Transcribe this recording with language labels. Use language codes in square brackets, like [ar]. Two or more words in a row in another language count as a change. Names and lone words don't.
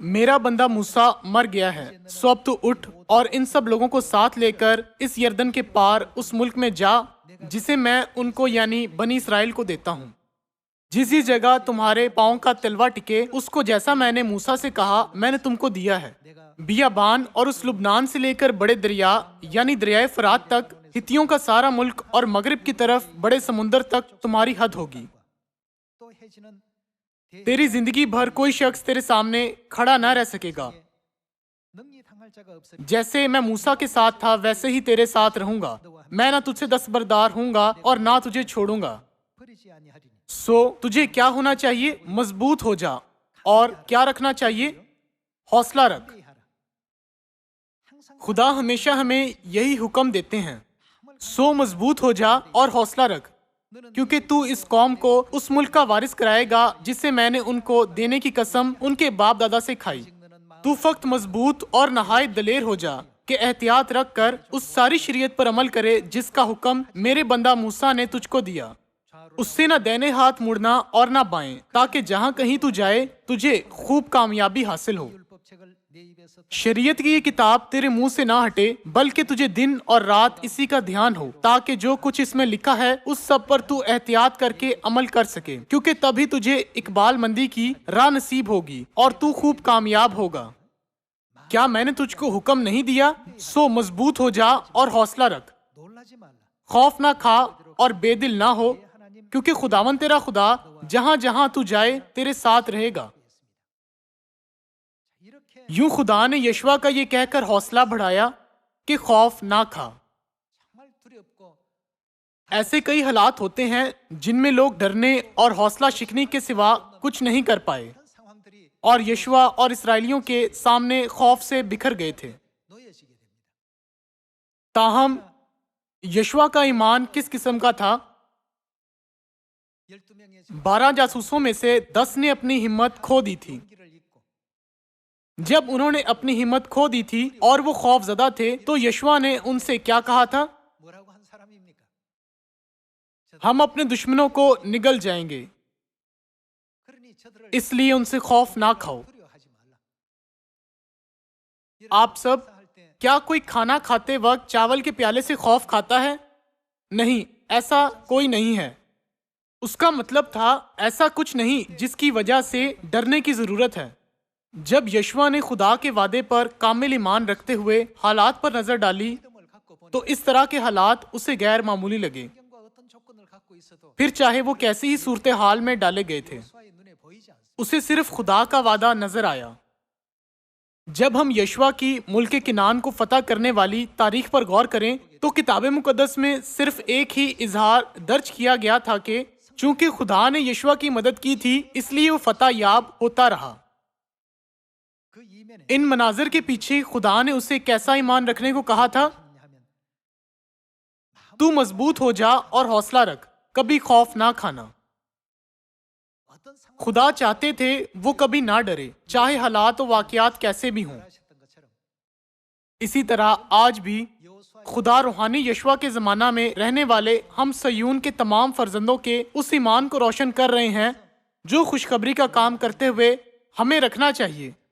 [ur] میرا بندہ موسیٰ مر گیا ہے، سو اب تو اٹھ اور ان سب لوگوں کو ساتھ لے کر اس یردن کے پار اس ملک میں جا جسے میں ان کو یعنی بنی اسرائیل کو دیتا ہوں. جس جگہ تمہارے پاؤں کا تلوا ٹکے اس کو جیسا میں نے موسیٰ سے کہا میں نے تم کو دیا ہے. بیابان اور اس لبنان سے لے کر بڑے دریا یعنی دریائے فرات تک، حتیوں کا سارا ملک اور مغرب کی طرف بڑے سمندر تک تمہاری حد ہوگی. [ko] 또 해지는 [ur] تیری زندگی بھر کوئی شخص تیرے سامنے کھڑا نہ رہ سکے گا. [ko] 능히 당할 자가 없으리 [ur] جیسے میں موسیٰ کے ساتھ تھا ویسے ہی تیرے ساتھ رہوں گا۔ میں نہ تجھ سے دستبردار ہوں گا اور نہ تجھے چھوڑوں گا. [ko] 버리지 아니하리니 [ur] سو تجھے کیا ہونا چاہیے؟ مضبوط ہو جا۔ اور کیا رکھنا چاہیے? حوصلہ رکھ. [ko] 하라. 항상 [ur] خدا ہمیشہ ہمیں یہی حکم دیتے ہیں، سو مضبوط ہو جا اور حوصلہ رکھ، کیونکہ تو اس قوم کو اس ملک کا وارث کرائے گا جسے میں نے ان کو دینے کی قسم ان کے باپ دادا سے کھائی. تو فقط مضبوط اور نہایت دلیر ہو جا کہ احتیاط رکھ کر اس ساری شریعت پر عمل کرے جس کا حکم میرے بندہ موسیٰ نے تجھ کو دیا. اس سے نہ داہنے ہاتھ مڑنا اور نہ بائیں، تاکہ جہاں کہیں تو جائے تجھے خوب کامیابی حاصل ہو. [ko] 율법책을 내 입에서 [ur] شریعت کی یہ کتاب تیرے منہ سے نہ ہٹے، بلکہ تجھے دن اور رات اسی کا دھیان ہو، تاکہ جو کچھ اس میں لکھا ہے اس سب پر تو احتیاط کر کے عمل کر سکے، کیونکہ تبھی تجھے اقبال مندی کی راہ نصیب ہوگی اور تو خوب کامیاب ہوگا. کیا میں نے تجھ کو حکم نہیں دیا؟ سو مضبوط ہو جا اور حوصلہ رکھ. [ko] 놀라지 말라. [ur] خوف نہ کھا اور بے دل نہ ہو, [ko] 하나님 [ur] کیونکہ خداوند تیرا خدا جہاں جہاں تو جائے تیرے ساتھ رہے گا. [ko] 이렇게 [ur] یوں خدا نے یشوع کا یہ کہہ کر حوصلہ بڑھایا کہ خوف نہ کھا. [ko] 정말 두렵고 [ur] ایسے کئی حالات ہوتے ہیں جن میں لوگ ڈرنے اور حوصلہ شکنی کے سوا کچھ نہیں کر پائے, [ko] 그런 상황들이 [ur] اور یشوع اور اسرائیلیوں کے سامنے خوف سے بکھر گئے تھے. تاہم یشوع کا ایمان کس قسم کا تھا? [ko] 12명의 중 [ur] 12 جاسوسوں میں سے 10 نے اپنی ہمت کھو دی تھی. [ko] 용기를 잃고 [ur] جب انہوں نے اپنی ہمت کھو دی تھی اور وہ خوفزدہ تھے، تو یشوع نے ان سے کیا کہا تھا? [ko] 뭐라고 한 사람입니까? [ur] ہم اپنے دشمنوں کو نگل جائیں گے, [ko] 그러니 저들을 [ur] اس لیے ان سے خوف نہ کھاؤ. [ko] 두려워하지 말라. [ur] آپ سب [ko] 할 때 [ur] کیا کوئی کھانا کھاتے وقت چاول کے پیالے سے خوف کھاتا ہے? نہیں، ایسا کوئی نہیں ہے. اس کا مطلب تھا ایسا کچھ نہیں جس کی وجہ سے ڈرنے کی ضرورت ہے. جب یشوع نے خدا کے وعدے پر کامل ایمان رکھتے ہوئے حالات پر نظر ڈالی, [ko] 믿음을 갖고 보니 [ur] تو اس طرح کے حالات اسے غیر معمولی لگے, [ko] 환경과 어떤 조건을 갖고 있어도 [ur] پھر چاہے وہ کیسی ہی صورت حال میں ڈالے گئے تھے. [ko] 여호수아의 눈에 보이지 않습니다. [ur] اسے صرف خدا کا وعدہ نظر آیا۔ جب ہم یشوع کی ملک کنعان کو فتح کرنے والی تاریخ پر غور کریں، تو کتاب مقدس میں صرف ایک ہی اظہار درج کیا گیا تھا کہ چونکہ خدا نے یشوع کی مدد کی تھی، اس لیے وہ فتح یاب ہوتا رہا. [ko] 그 이면에 [ur] ان مناظر کے پیچھے خدا نے اسے کیسا ایمان رکھنے کو کہا تھا? [ko] 하면 [ur] تو مضبوط ہو جا اور حوصلہ رکھ، کبھی خوف نہ کھانا. [ko] 어떤 상황을 [ur] خدا چاہتے تھے وہ کبھی نہ ڈرے، چاہے حالات اور واقعات کیسے بھی ہوں. [ko] 하셨던 것처럼 [ur] اسی طرح آج بھی [ko] 여호수아 [ur] خدا روحانی یشوع کے زمانہ میں رہنے والے ہم صیون کے تمام فرزندوں کے اس ایمان کو روشن کر رہے ہیں جو خوشخبری کا کام کرتے ہوئے ہمیں رکھنا چاہیے.